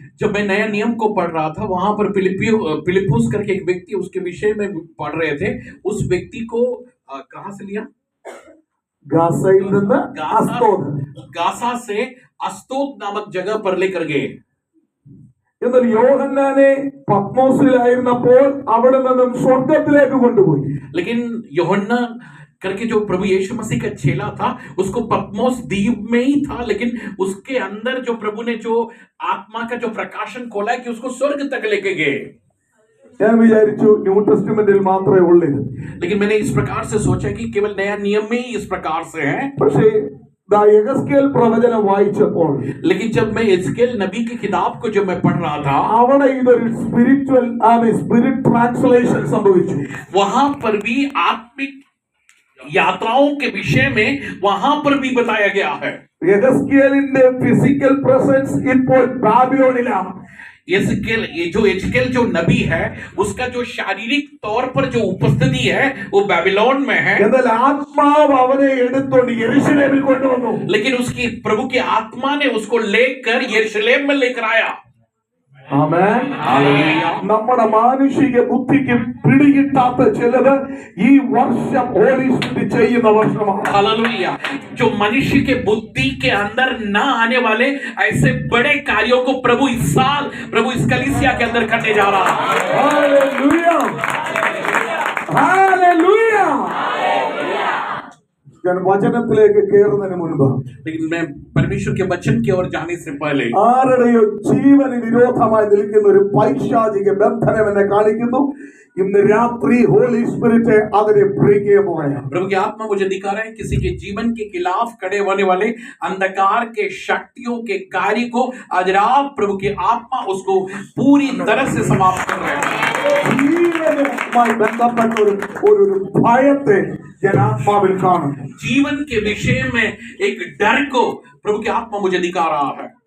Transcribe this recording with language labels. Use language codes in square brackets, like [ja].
[hi] जब मैं नया नियम को पढ़ रहा था वहां पर फिलिप्पुस करके एक व्यक्ति उसके विषय में पढ़ रहे थे। उस व्यक्ति को कहां से लिया? [ml] ഗസയിൽ നിന്ന് അസ്തോദ്. [hi] गासा से अस्तोद नामक जगह पर लेकर गए। [ml] എന്നാൽ യോഹന്നാനെ പത്മോസിലായിരുന്നപ്പോൾ അവിടെ നിന്നും സ്വർഗത്തിലേക്ക് കൊണ്ടുപോയി. [hi] लेकिन यूहन्ना करके जो प्रभु यीशु मसीह का चेला था उसको पत्मोस द्वीप में ही था, लेकिन उसके अंदर जो प्रभु ने जो आत्मा का जो प्रकाशन खोला है कि उसको स्वर्ग तक लेके गए। [ml] ഞാൻ വിചാരിച്ചു ന്യൂ ടെസ്റ്റ്മെന്റിൽ മാത്രമേ ഉള്ളൂ ഇത്. [hi] लेकिन मैंने इस प्रकार से सोचा कि केवल नया नियम में ही इस प्रकार से है। [ml] പക്ഷേ യെഹെസ്കേൽ പ്രവചനം വായിച്ചപ്പോൾ, [hi] लेकिन जब मैं एस्केल नबी की किताब को जब मैं पढ़ रहा था [ml] അവിടെ ഇതൊരു സ്പിരിറ്റ് ട്രാൻസ്ലേഷൻ സംഭവിച്ചു. [hi] वहां पर भी आत्मिक यात्राओं के विषय में वहां पर भी बताया गया है। [ml] യെഹെസ്കേലിന്റെ ഫിസിക്കൽ പ്രസൻസ് ഇപ്പോൾ ബാബിലോണിലാണ്. [hi] एजकेल जो नबी है उसका जो शारीरिक तौर पर जो उपस्थिति है वो बेबीलोन में है, [ml] എന്നാൽ ആത്മാവ് അവനെ എടുത്തോണ്ട് യെരുശലേമിൽ കൊണ്ടുവന്നു. लेकिन उसकी प्रभु की आत्मा ने उसको लेकर यरूशलेम में लेकर आया। ആമേൻ. നമ്മുടെ മാനുഷിക ബുദ്ധിക്ക് പിടികിട്ടാത്ത ചിലത് ഈ വർഷം ഹോളി സ്പിരിറ്റ് ചെയ്യുന്ന വർഷമാണ്. [hi] हालेलुया। जो मनुष्य के बुद्धि के अंदर ना आने वाले ऐसे बड़े कार्यों को प्रभु इस साल प्रभु इस कलीसिया के अंदर करने जा रहा है। हालेलुया. हालेलुया. [ml] ഞാൻ വചനത്തിലേക്ക് കയറുന്നതിന് മുൻപ്, [hi] लेकिन मैं परमेश्वर के वचन की ओर जाने से पहले [ml] ആരുടെയോ ജീവന് വിരോധമായി നിൽക്കുന്ന ഒരു പൈശാചിക ബന്ധനം എന്നെ കാണിക്കുന്നു. ഇന്ന് രാത്രി ഹോളി സ്പിരിറ്റ് അതിനെ ബ്രേക്ക് ചെയ്യാൻ പോവുകയാണ്. [hi] प्रभु की आत्मा मुझे दिखा रहा है किसी के जीवन के खिलाफ खड़े होने वाले अंधकार के शक्तियों के कार्य को आज रात प्रभु की आत्मा उसको पूरी तरह से समाप्त कर रहे हैं। [ml] ജീവനുമായി ബന്ധപ്പെട്ട ഒരു ഭയത്തെ ഞാൻ ആത്മാവിൽ കാണുന്നു. [hi] जीवन के विषय में एक डर को प्रभु की आत्मा मुझे दिखा रहा है।